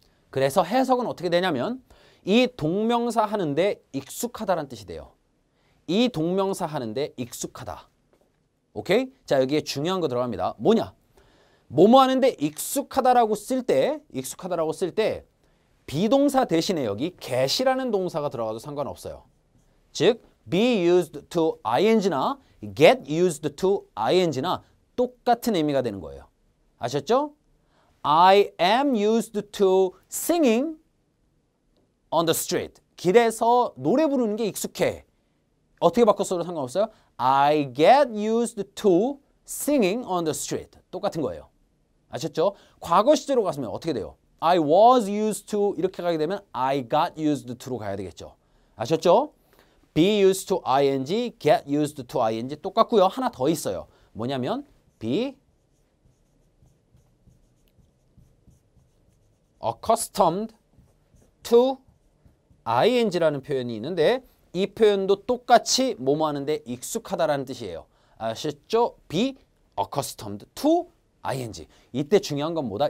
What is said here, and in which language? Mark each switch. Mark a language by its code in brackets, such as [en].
[ko] 그래서 해석은 어떻게 되냐면 이 동명사 하는데 익숙하다라는 뜻이 돼요. 이 동명사 하는데 익숙하다. 오케이? 자, 여기에 중요한 거 들어갑니다. 뭐냐? 뭐뭐 하는데 익숙하다라고 쓸 때 비동사 대신에 여기 get이라는 동사가 들어가도 상관없어요. [en] 즉 be used to ing나 get used to ing나 [ko] 똑같은 의미가 되는 거예요. 아셨죠? [en] I am used to singing on the street. [ko] 길에서 노래 부르는 게 익숙해. 어떻게 바꿨어도 상관없어요. [en] I get used to singing on the street. [ko] 똑같은 거예요. 아셨죠? 과거 시제로 갔으면 어떻게 돼요? [en] I was used to [ko] 이렇게 가게 되면 [en] I got used to로 [ko] 가야 되겠죠. 아셨죠? [en] be used to ing, get used to ing [ko] 똑같고요. 하나 더 있어요. 뭐냐면 [en] be accustomed to ing [ko] 라는 표현이 있는데 이 표현도 똑같이 뭐뭐 하는데 익숙하다라는 뜻이에요. 아셨죠? [en] be accustomed to ing. [ko] 이때 중요한 건 뭐다?